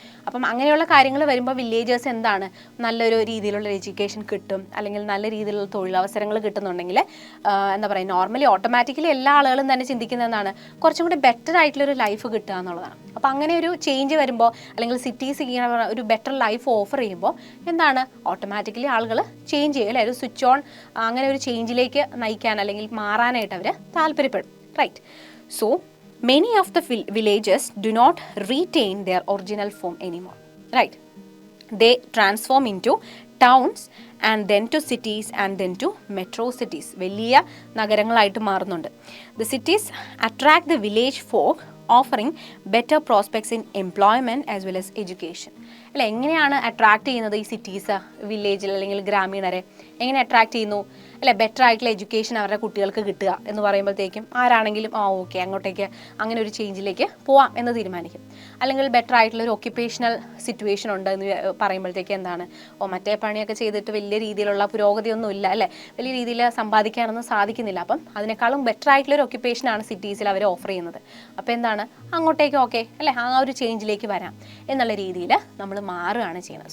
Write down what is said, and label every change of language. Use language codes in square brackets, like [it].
[ml] അപ്പം അങ്ങനെയുള്ള കാര്യങ്ങൾ വരുമ്പോൾ വില്ലേജേഴ്സ് എന്താണ്, നല്ലൊരു രീതിയിലുള്ള എഡ്യൂക്കേഷൻ കിട്ടും, അല്ലെങ്കിൽ നല്ല രീതിയിലുള്ള തൊഴിലവസരങ്ങൾ കിട്ടുന്നുണ്ടെങ്കിൽ എന്താ പറയുക, നോർമലി ഓട്ടോമാറ്റിക്കലി എല്ലാ ആളുകളും തന്നെ ചിന്തിക്കുന്നത് എന്താണ്, കുറച്ചും കൂടി ബെറ്റർ ആയിട്ടുള്ളൊരു ലൈഫ് കിട്ടുക എന്നുള്ളതാണ്. അപ്പോൾ അങ്ങനെ ഒരു ചേഞ്ച് വരുമ്പോൾ, അല്ലെങ്കിൽ സിറ്റീസ് ഇങ്ങനെ ഒരു ബെറ്റർ ലൈഫ് ഓഫർ ചെയ്യുമ്പോൾ എന്താണ്, ഓട്ടോമാറ്റിക്കലി ആളുകൾ ചേഞ്ച് ചെയ്യും അല്ലേ, ഒരു സ്വിച്ച് ഓൺ, അങ്ങനെ ഒരു ചേഞ്ചിലേക്ക് നയിക്കാൻ അല്ലെങ്കിൽ മാറാനായിട്ട് അവർ താല്പര്യപ്പെടും. [en] Right, so many of the villages do not retain their original form anymore, right? They transform into towns and then to cities and then to metro cities. [ml] വലിയ നഗരങ്ങളായിട്ട് മാറുന്നുണ്ട്. [en] The cities attract the village folk, offering better prospects in employment as well as education. [ml] അല്ല, എങ്ങനെയാണ് attract ചെയ്യുന്നത് ഈ cities വില്ലേജിൽ അല്ലെങ്കിൽ ഗ്രാമീണരെ എങ്ങനെ attract ചെയ്യുന്നു അല്ലെ, ബെറ്റർ ആയിട്ടുള്ള എഡ്യൂക്കേഷൻ അവരുടെ കുട്ടികൾക്ക് കിട്ടുക എന്ന് പറയുമ്പോഴത്തേക്കും ആരാണെങ്കിലും ഓക്കെ അങ്ങോട്ടേക്ക് അങ്ങനെ ഒരു ചേഞ്ചിലേക്ക് പോവാം എന്ന് തീരുമാനിക്കും. അല്ലെങ്കിൽ ബെറ്റർ ആയിട്ടുള്ള ഒരു ഒക്യുപ്പേഷണൽ സിറ്റുവേഷൻ ഉണ്ട് എന്ന് പറയുമ്പോഴത്തേക്ക് എന്താണ്, മറ്റേ പണിയൊക്കെ ചെയ്തിട്ട് വലിയ രീതിയിലുള്ള പുരോഗതിയൊന്നും ഇല്ല അല്ലേ, വലിയ രീതിയിൽ സമ്പാദിക്കാനൊന്നും സാധിക്കുന്നില്ല, അപ്പം അതിനേക്കാളും ബെറ്റർ ആയിട്ടുള്ളൊരു ഒക്യുപ്പേഷനാണ് സിറ്റീസിൽ അവർ ഓഫർ ചെയ്യുന്നത്. അപ്പോൾ എന്താണ്, അങ്ങോട്ടേക്ക് ഓക്കെ അല്ലേ, ആ ഒരു ചേഞ്ചിലേക്ക് വരാം എന്നുള്ള രീതിയിൽ നമ്മൾ മാറുകയാണ് ചെയ്യുന്നത്.